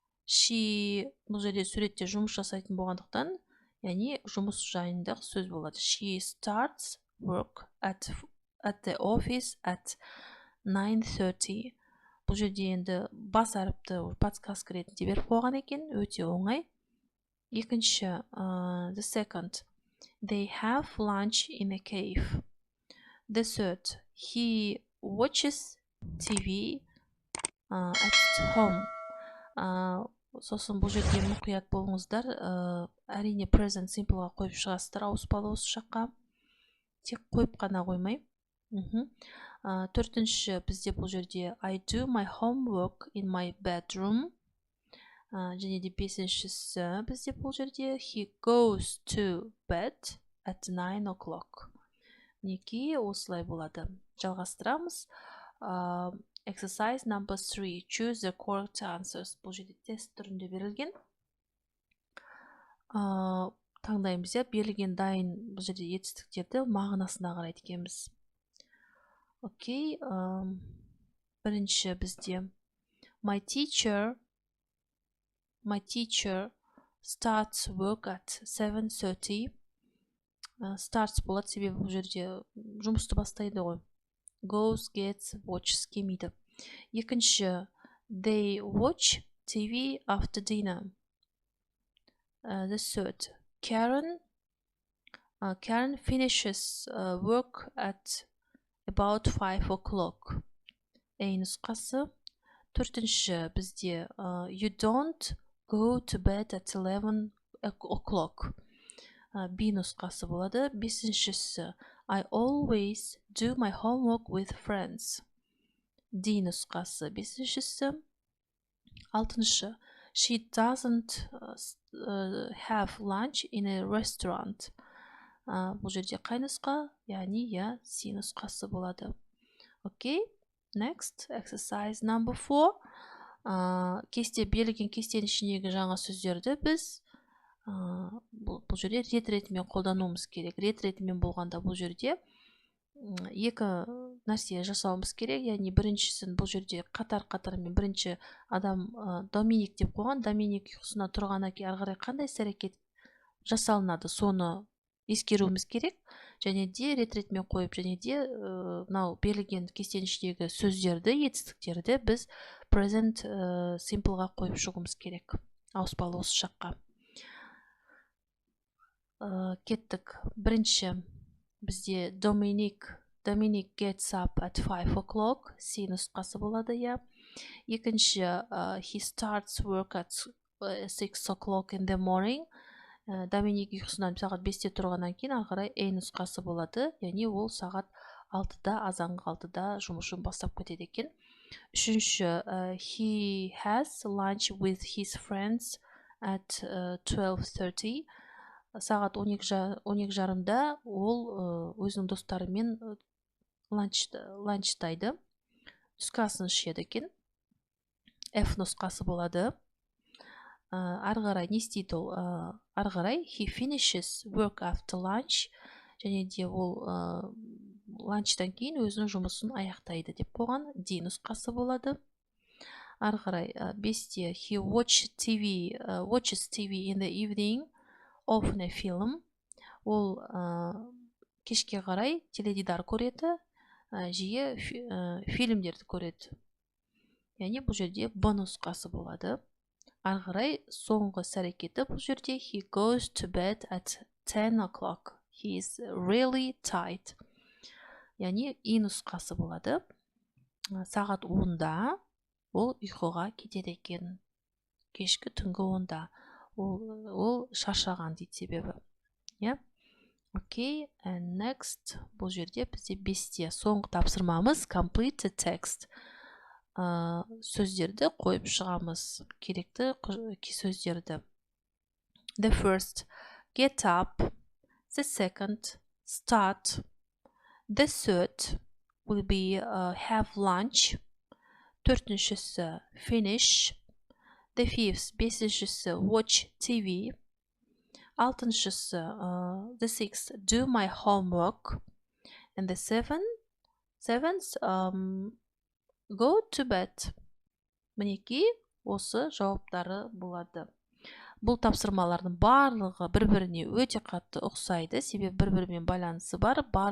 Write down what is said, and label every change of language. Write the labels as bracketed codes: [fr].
[kk] She, бұл жерде суретте жұмыс жасайтын болғандықтан, яғни жұмыс жайындағы сөз болады. [en] She starts work at the office at 9:30. [kk] Бұл жерде енді бас әріпті подсказка ретінде беріп қойған екен, өте оңай. Екінші, [en] the second, they have lunch in a cave. The third, he watches TV at home. [kk] Сосын бұл жерде мұқият болыңыздар, әрине present simpleға қойып шығасыздар, ауыспалы осы жаққа. Тек қойып қана қоймай. Төртінші бізде бұл жерде [en] I do my homework in my bedroom. [kk] Және де бесіншісі бізде бұл жерде [en] he goes to bed at 9 o'clock. [kk] Неке осылай болады. Жалғастырамыз. [en] Exercise number 3. Choose the correct answers. [kk] Бұл жерде тест түрінде берілген. Таңдаймыз, берілген дайын бұл жерде етістіктерді мағынасына қарай екенбіз. Окей, бірінші бізде [en] my teacher starts work at 7:30. [kk] Starts болады, себебі бұл жерде жұмысты бастайды ғой. [en] Goes, gets, watches [kk] келмейді. Екінші, [en] they watch TV after dinner. The third, Karen finishes work at about 5 o'clock. [kk] A нұсқасы. Төртінші бізде [en] you don't go to bed at 11 o'clock. [kk] B нұсқасы болады. Бесіншісі [en] I always do my homework with friends. [kk] D нұсқасы. Бесіншісі. Алтыншы [en] she doesn't have lunch in a restaurant. [kk] Бұл жерде қай нұсқа? Яғни C нұсқасы болады. [en] Окей, next, exercise number 4. [kk] Кесте, берілген кестенің ішіндегі жаңа сөздерді біз бұл жерде рет ретімен қолдануымыз керек. Рет ретімен болғанда бұл жерде екі нәрсе жасауымыз керек. Яғни біріншісін бұл жерде қатар-қатарымен бірінші адам Доминик деп қойған. Доминик ұйқысына тұрғаннан кейін ары қарай қандай іс-әрекет жасалынады, соны ескеруіміз керек. Және де рет ретімен қойып, және де мынау берілген кестенің ішіндегі сөздерді, етістіктерді біз present simpleға қойып шығуымыз керек. Ауыспалы осы жаққа. кеттік. Бірінші бізде [en] Dominic gets up at 5 o'clock. [kk] C нұсқасы болады, иә. Екінші [en] he starts work at 6 o'clock in the morning. [kk] Доминик ұйқысынан сағат 5-те тұрғаннан кейін ары қарай A нұсқасы болады. Яғни ол сағат 6-да, азанғы 6-да жұмысын бастап кетеді екен. Үшінші [en] he has lunch with his friends at 12:30. [kk] Сағат 12:30-да ол өзінің достарымен ланчтайды. Түскасын ішеді екен. F нұсқасы болады. Ары қарай не істейді ол? Ары қарай [en] he finishes work after lunch. [kk] Және де ол ланчтан кейін өзінің жұмысын аяқтайды деп қойған. D нұсқасы болады. Ары қарай 5-те [en] he watches TV in the evening, often a film. [kk] Ол кешке қарай теледидар көреді, жиі фильмдерді көреді. Яғни бұл жерде B нұсқасы болады. Ары қарай соңғы іс-әрекеті бұл жерде [en] he goes to bed at 10 o'clock. He is really tired. [kk] Яғни E нұсқасы болады. Сағат 10-да ол ұйқыға кетеді екен. Кешкі түнгі 10-да. Ол шаршаған дейді себебі. Окей, [en] and next [kk] бұл жерде бізде 5-те соңғы тапсырмамыз [en] complete the text. [kk] Сөздерді қойып шығамыз, керекті сөздерді. [en] The first, get up. The second, start. The third will be have lunch. [kk] Төртіншісі, finish. [en] The fifth, [kk] бесіншісі, [en] watch TV. [kk] Алтыншысы, [en] the sixth, do my homework. And the seventh, go to bed. [kk] Мінекей осы жауаптары болады. Бұл тапсырмалардың барлығы бір-біріне өте қатты ұқсайды, себебі бір-бірімен байланысы бар.